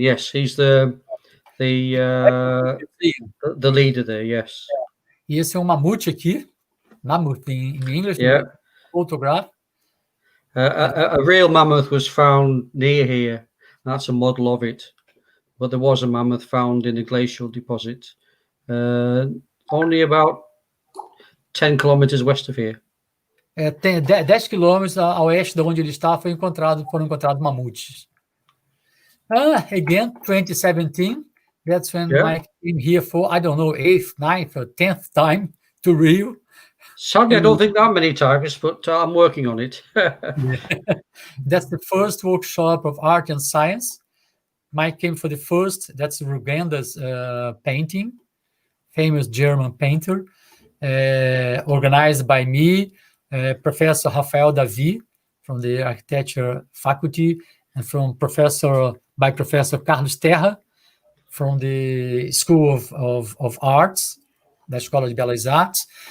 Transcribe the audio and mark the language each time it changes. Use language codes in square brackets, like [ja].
[en] Yes, he's the leader there. Yes. [pt] E esse é um mamute aqui, [en] mammoth in English. Yeah. Photograph. A real mammoth was found near here. That's a model of it, but there was a mammoth found in a glacial deposit, only about 10 kilometers west of here. [pt] Tem 10 quilômetros a oeste de onde ele está, foram encontrados mamutes. [en] Again, 2017, that's when Mike came here for, I don't know, 8th, 9th, or 10th time to Rio. Sadly, I don't think that many times, but I'm working on it. That's the first workshop of art and science. Mike came for the first, that's Rugenda's painting, famous German painter, organized by me, Professor Rafael Davi from the architecture faculty, and from Professor Carlos Terra from the School of Arts, [pt] da Escola de Belas Artes.